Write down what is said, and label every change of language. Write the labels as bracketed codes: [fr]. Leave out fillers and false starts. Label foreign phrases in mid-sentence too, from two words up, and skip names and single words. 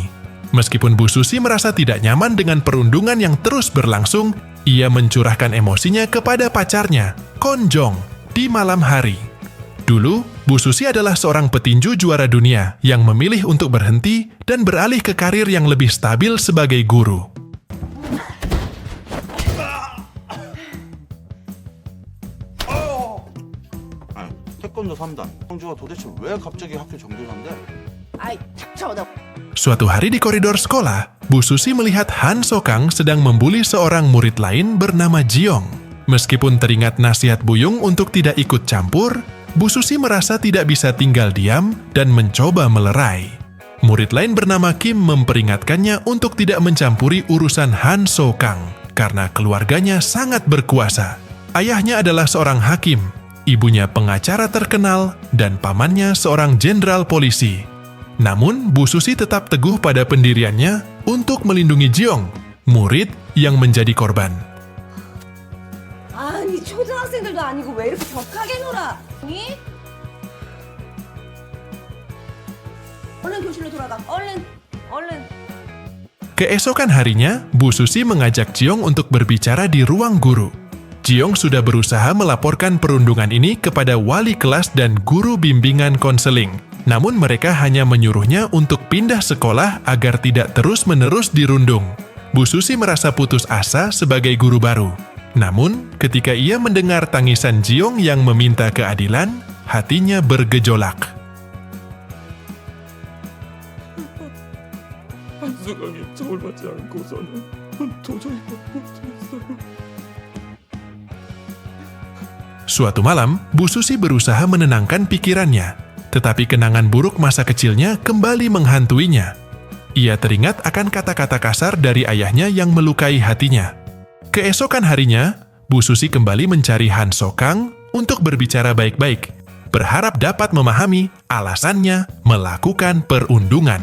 [id] Meskipun Bu Susi merasa tidak nyaman dengan perundungan yang terus berlangsung, ia mencurahkan emosinya kepada pacarnya, Kon Jong, di malam hari. Dulu, Bu Susi adalah seorang petinju juara dunia yang memilih untuk berhenti dan beralih ke karir yang lebih stabil sebagai guru. [ko] 태권도 3단. 형주가 도대체 왜 갑자기 학교 정교사인데? 아이 닥쳐 너. [id] Suatu hari di koridor sekolah, Bu Susi melihat Han So-kang sedang membuli seorang murid lain bernama Jiong. Meskipun teringat nasihat Bu Yung untuk tidak ikut campur, Bu Susi merasa tidak bisa tinggal diam dan mencoba melerai. Murid lain bernama Kim memperingatkannya untuk tidak mencampuri urusan Han So-kang karena keluarganya sangat berkuasa. Ayahnya adalah seorang hakim. ibunya pengacara terkenal, dan pamannya seorang jenderal polisi. Namun, Bu Susi tetap teguh pada pendiriannya untuk melindungi Jiong, murid yang menjadi korban. [ko] 아니 초등학생들도 아니고 왜 이렇게 격하게 놀아? 니? 얼른 교실로 돌아가. 얼른. [id] Keesokan harinya, Bu Susi mengajak Jiong untuk berbicara di ruang guru. Jiong sudah berusaha melaporkan perundungan ini kepada wali kelas dan guru bimbingan konseling. Namun mereka hanya menyuruhnya untuk pindah sekolah agar tidak terus-menerus dirundung. Bu Susi merasa putus asa sebagai guru baru. Namun, ketika ia mendengar tangisan Jiong yang meminta keadilan, hatinya bergejolak. [ko] 한수강이 처벌 받지 않고서는 도저히 못했어요. [id] Suatu malam, Bu Susi berusaha menenangkan pikirannya, tetapi kenangan buruk masa kecilnya kembali menghantuinya. Ia teringat akan kata-kata kasar dari ayahnya yang melukai hatinya. Keesokan harinya, Bu Susi kembali mencari Han Sokang untuk berbicara baik-baik, berharap dapat memahami alasannya melakukan perundungan.